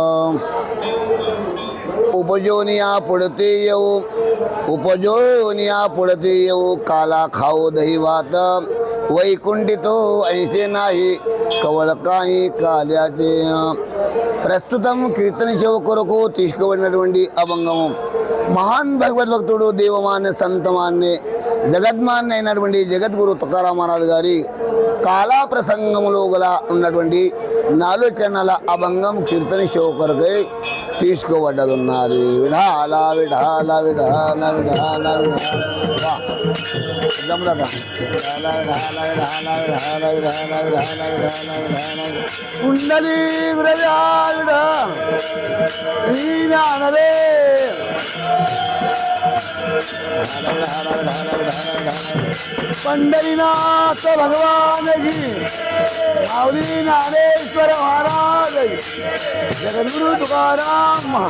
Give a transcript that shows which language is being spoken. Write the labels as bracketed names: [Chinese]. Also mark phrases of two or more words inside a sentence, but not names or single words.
[Marathi] उपजोनिया पुढते येऊ काला खाऊ दही भात वैकुंठितो ऐसे नाही कवळ काही काल्याचे [Telugu] ప్రస్తుతం కీర్తన సేవ కొరకు తీసుకువడినటువంటి అభంగము మహాన్ భగవద్భక్తుడు దేవమాన్య సంతమాన్య జగద్మాన్య అయినటువంటి జగద్గురు తుకారాం మహారాజ్ గారి కాలా ప్రసంగములో గల ఉన్నటువంటి 4 చరణాల అభంగం కీర్తన సేవ కొరకై తీసుకోబడ్డదున్నది. [Marathi] विठ्ठला विठ्ठला विठ्ठला विठ्ठला कुंडली पंढरीनाथ भगवान की माऊली ज्ञानेश्वर महाराज जगद्गुरु तुकाराम